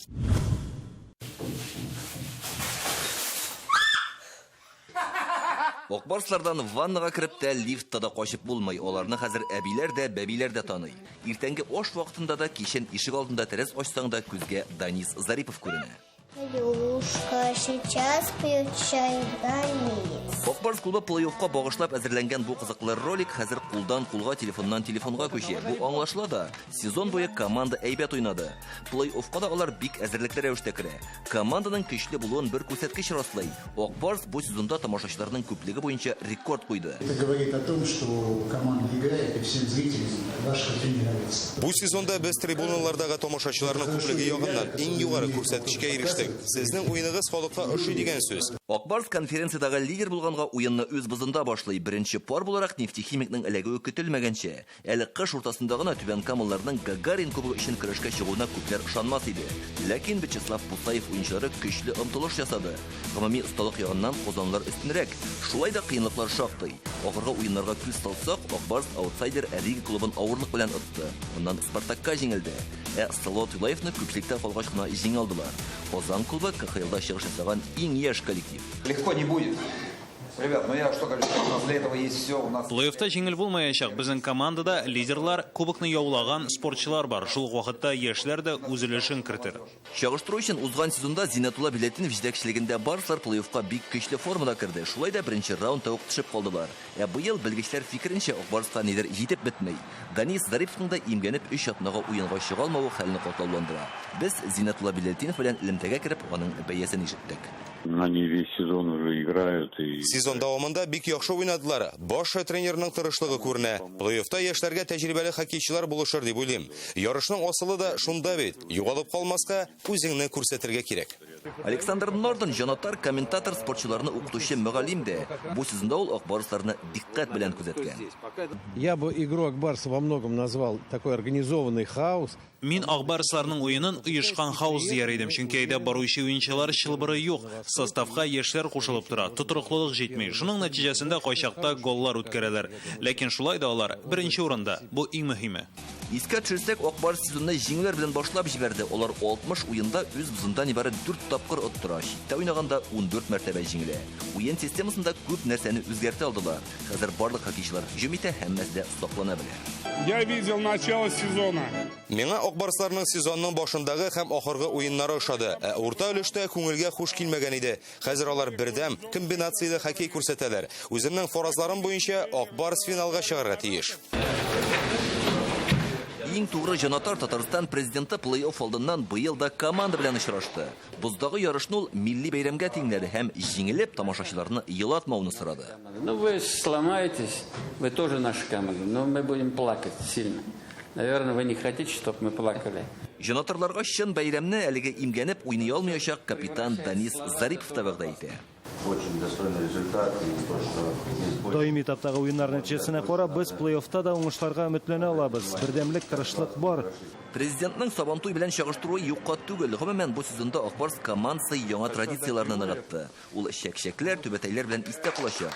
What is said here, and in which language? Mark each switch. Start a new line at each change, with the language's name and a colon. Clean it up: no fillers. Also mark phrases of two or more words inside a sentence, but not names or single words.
Tatar: Акбарслардан ваннага кереп тә лифтта да качып булмый. Аларны хәзер әбиләр дә, бәбиләр дә таный. Иртәнге аш вакытында да кичен ишек алдында тәрәз ачсаң да күзгә Данис Зарипов күренә.
Russian: Илюшка сейчас пьет чай в границ.
Tatar: Ак Барс клубы плей-оффка багышлап әзерләнгән бу кызыклы ролик хәзер кулдан кулга, телефоннан телефонга күчә. Бу аңлашыла да. Сезон буе команда әйбәт уйнады. Плей-оффка да алар бик әзерлекле рәвештә керә. Команданың көчле булуын бер күрсәткеч раслый. Ак Барс бу сезонда тамашачыларның күплеге буенча рекорд куйды.
Russian: Это говорит о том, что команда играет, и всем зрителям ваша игра нравится.
Tatar: Бу сезонда без трибуналардагы тамашачыларның күплеге ягыннан иң югары күрсәткечкә ирештек. Сезнең уйныгыз халыкка ошый дигән сүз. Ак Барс конференциядагы лидер булганга уенны үз бызында башлый. Беренче пар буларак нефтехимикның эләгүе көтелмәгәнчә. Әле кыш уртасында гына Түбән Камалларның Гагарин кубогы өчен көрәшкә чыгуына күпләр ышанмас иде. Ләкин Вячеслав Пусаев уенчылары көчле омтылыш ясады. Гомуми осталык ягыннан Казанлар өстенрәк. Шулай да кыенлыклар шактый. Ахыргы уеннарга күз салсак, Ак Барс аутсайдер Рига клубын авырлык белән отты. Моннан Спартакка җиңелде. Салават Юлаевны күпчелектә калгач кына җиң алдылар. Казан клубы КХЛда чыгыш ясаган иң яшь коллектив.
Russian: Легко не будет. Ребят, ну я что говорю, у нас для этого есть все.
Tatar: Плей-оффта җиңел булмаячак. Безнең командада лидерлар, кубокны яулаган спортчылар бар. Шул ук вакытта яшьләр дә үз өлешен кертер. Чагыштыру өчен узган сезонда Зинатулла Билетдинов җитәкчелегендә барслар плей-оффка бик көчле формада керде. Шулай да беренче раундта ук төшеп калдылар. Быел белгечләр фикеренчә Ак Барска нидер җитеп бетмәй. Данис Зариповның да имгәнеп 3 атнага уенга чыга алмавы хәлне катлауландыра. Без Зинатулла Билетдинов белән элемтәгә кереп, аның бәясен ишеттек.
Russian: Они весь сезон уже играют.
Tatar: Сезон дәвамында бик яхшы уйнадылар. Баш тренерның тырышлыгы күренә. Плей-оффта яшьләргә тәҗрибәле хоккейчылар булышыр дип уйлыйм. Ярышның асылы да шунда бит. Югалып калмаска, үзеңне күрсәтергә кирәк. Александр Нордон, жанатар, комментатор, спортчыларны укытучы мөгаллим дә. Бу сезонда ул Ак Барсларны диккать белән күзәткән.
Russian: Я бы игру Ак Барса во многом назвал такой организованный хаос.
Tatar: Мин Ак Барсларның уенын оешкан хаос дияр идем, чөнки әйдә баручы уенчылар чылбыры юк. Составка яшьләр кушылып тора, тотрыклылык җитми. Шуның нәтиҗәсендә кайчакта голлар үткәрәләр. Ләкин шулай да алар беренче урында. Бу иң мөһиме. Искә төшерсәк, Ак Барс сезонны җиңүләр белән башлап җибәрде. Алар 60 уенда үз бызында нибары 4 тапкыр оттыра. Читтә уйнаганда 14 мәртәбә җиңелә. Уен системасында күп нәрсәне үзгәртә алдылар. Хәзер барлык хоккейчылар җөмитә һәммәсе дә саклана белә.
Russian: Я видел начало сезона.
Tatar: Миңа Ак Барсларның сезонның башындагы һәм ахыргы уеннары ошады. Урта өлештә күңелгә хуш килмәгән иде. Хәзер алар бердәм комбинацияле хоккей күрсәтәләр. Үземнең фаразларым буенча Ак Барс финалга чыгарга тиеш. Иң тугры жанатар Татарстан президенты плей-офф алдыннан быел да команда белән очрашты. Буздагы ярышны ул милли бәйрәмгә тиңләде һәм җиңелеп тамашачыларны елатмауны сорады.
Russian: Ну вы сломаетесь, вы тоже наша команда, но мы будем плакать сильно. Наверное, вы не хотите, чтобы мы плакали.
Tatar: Жанатарларга чын бәйрәмне әлеге имгәнеп уйный алмаячак капитан Данис Зарипов та вәгъдә итә.
Russian: Очень достойный результат.
Tatar: Даими этаптагы уеннар нәтиҗәсенә карап, без плей-оффта да уңышларга өметләнә алабыз. Бердәмлек, тырышлык бар. Президентның Сабантуй белән чагыштыруы юкка түгел. Гомумән бу сезонда Ак Барс командасы яңа традицияларны ныгытты. Ул чәкчәкләр, түбәтәйләр белән истә калачак.